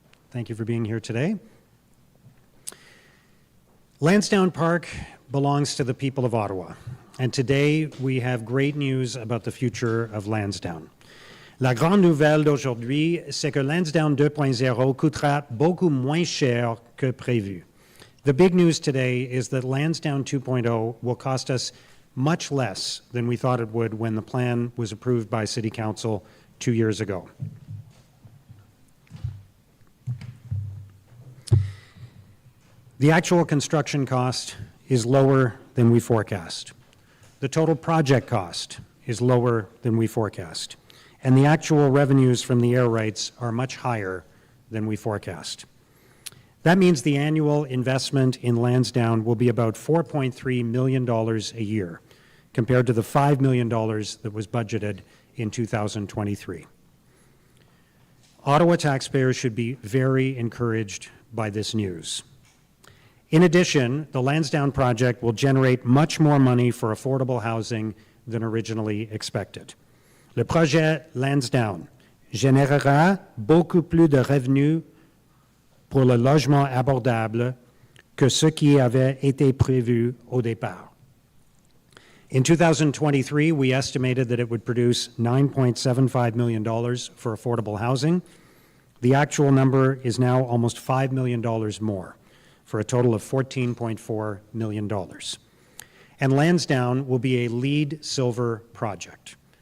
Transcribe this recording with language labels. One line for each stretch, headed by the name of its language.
English: Thank you for being here today. Lansdowne Park belongs to the people of Ottawa, and today we have great news about the future of Lansdowne.
French: La grande nouvelle d'aujourd'hui, c'est que Lansdowne 2.0 coûtera beaucoup moins cher que prévu.
English: The big news today is that Lansdowne 2.0 will cost us much less than we thought it would when the plan was approved by City Council 2 years ago. The actual construction cost is lower than we forecast. The total project cost is lower than we forecast. And the actual revenues from the air rights are much higher than we forecast. That means the annual investment in Lansdowne will be about $4.3 million a year, compared to the $5 million that was budgeted in 2023. Ottawa taxpayers should be very encouraged by this news. In addition, the Lansdowne project will generate much more money for affordable housing than originally expected.
French: Le projet Lansdowne générera beaucoup plus de revenus pour le logement abordable que ce qui avait été prévu au départ.
English: In 2023, we estimated that it would produce $9.75 million for affordable housing. The actual number is now almost $5 million more, for a total of $14.4 million. And Lansdowne will be a LEED Silver project.